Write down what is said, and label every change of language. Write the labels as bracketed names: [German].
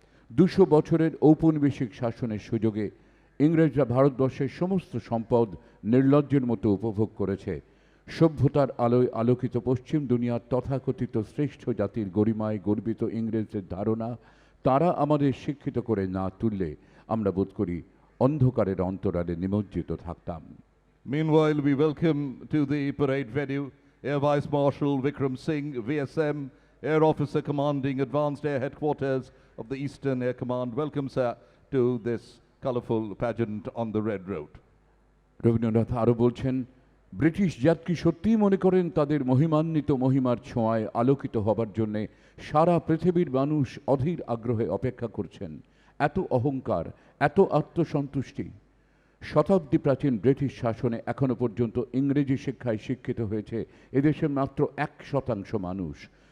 [Bangla] 200 বছরের ঔপনিবেশিক শাসনের সুযোগে ইংরেজরা ভারতবর্ষের সমস্ত সম্পদ নির্লজ্জের মতো উপভোগ করেছে। সভ্যতার আলোয় আলোকিত পশ্চিম দুনিয়ার তথাকথিত শ্রেষ্ঠ জাতির গরিমায় গর্বিত ইংরেজদের ধারণা তারা আমাদের শিক্ষিত করে না তুললে আমরা বোধ করি অন্ধকারের অন্তরালে নিমজ্জিত থাকতাম। [English] Meanwhile, we welcome to the parade venue Air Vice Marshal Vikram Singh, VSM, Air Officer Commanding Advanced Air Headquarters of the Eastern Air Command. Welcome, sir, to this colourful pageant on the Red Road. [Bangla] Rabindranath আরও বলছেন, British জাত কি সত্যিই মনে করেন তাদের মহিমান্বিত মহিমার ছোঁয়ায় আলোকিত হবার জন্যে সারা পৃথিবীর মানুষ অধীর আগ্রহে অপেক্ষা করছেন? এত অহংকার, এত আত্মসন্তুষ্টি! শতাব্দী প্রাচীন ব্রিটিশ শাসনে এখনো পর্যন্ত ইংরেজি শিক্ষায় শিক্ষিত হয়েছে এদেশের মাত্র 1% মানুষ।